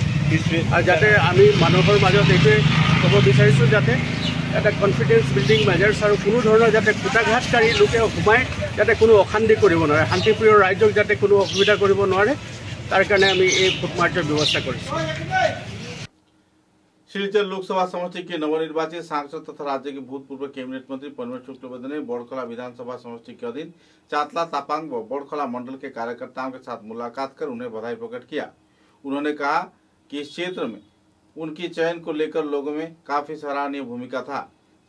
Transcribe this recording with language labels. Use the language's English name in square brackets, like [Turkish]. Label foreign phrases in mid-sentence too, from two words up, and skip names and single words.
[Assamese] আৰু যাতে আমি মানুহৰ মাজত এইটোৱে ক'ব বিচাৰিছোঁ যাতে এটা [English] confidence building measures [Assamese] আৰু কোনো ধৰণৰ যাতে কুটাঘাতকাৰী লোকে সোমাই যাতে কোনো অশান্তি কৰিব নোৱাৰে, শান্তিপ্ৰিয় ৰাইজক যাতে কোনো অসুবিধা কৰিব নোৱাৰে, তাৰ কাৰণে আমি এই [English] foot marchৰ [Assamese] ব্যৱস্থা কৰিছোঁ। [Hindi] सिलचर लोकसभा समष्टि के नवनिर्वाचित सांसद तथा राज्य के भूतपूर्व कैबिनेट मंत्री परिमल शुक्लबैद्य ने बोड़खला विधानसभा समष्टि के अधीन चातला, तापांग व बोड़खला मंडल के कार्यकर्ताओं के साथ मुलाकात कर उन्हें बधाई प्रकट किया। उन्होंने कहा कि इस क्षेत्र में उनकी चयन को लेकर लोगों में काफी सराहनीय भूमिका था।